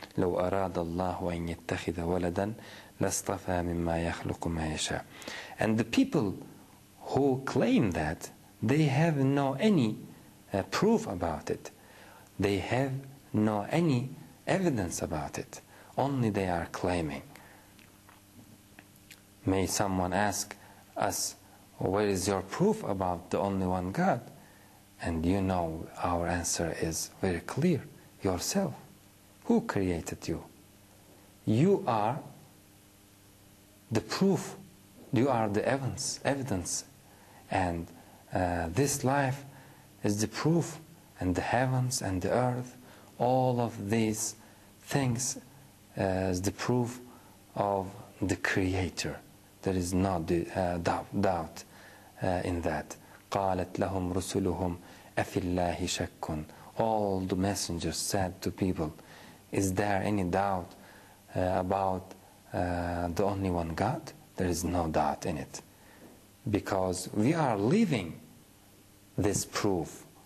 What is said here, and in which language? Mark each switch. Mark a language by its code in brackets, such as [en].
[ar] لو أراد الله أن يتخذ ولدا لاصطفى مما يخلق ما يشاء. [en] And the people who claim that, they have no any proof about it. They have no any evidence about it. Only they are claiming. May someone ask us, where is your proof about the only one God? And you know our answer is very clear. Yourself. Who created you? You are the proof. You are the evidence. And this life is the proof. And the heavens and the earth, all of these things is the proof of the Creator. There is no doubt in that. [ar] قالت لهم رسلهم أفي الله شك. [en] All the messengers said to people, is there any doubt about the only one God? There is no doubt in it. Because we are living this proof.